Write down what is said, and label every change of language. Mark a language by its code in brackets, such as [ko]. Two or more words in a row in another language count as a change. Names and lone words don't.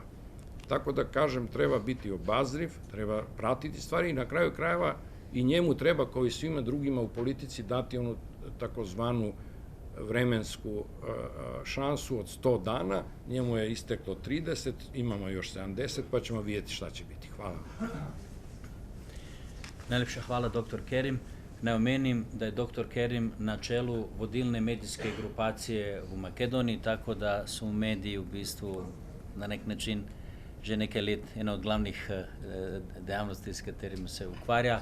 [sr] Tako da, kažem, treba biti obazriv, treba pratiti stvari i na kraju krajeva i njemu treba, kao i svima drugima u politici, dati onu takozvanu vremensku šansu od 100 dana. Njemu je isteklo 30, imamo još 70, pa ćemo vidjeti šta će biti. Hvala. [sl] Najlepša hvala, dr. Kerim. Naj omenim, da je dr. Kerim na čelu vodilne medijske grupacije v Makedoniji, tako da su mediji v bistvu na nek način že nekaj let ena od glavnih dejavnosti, s katerimi se ukvarja.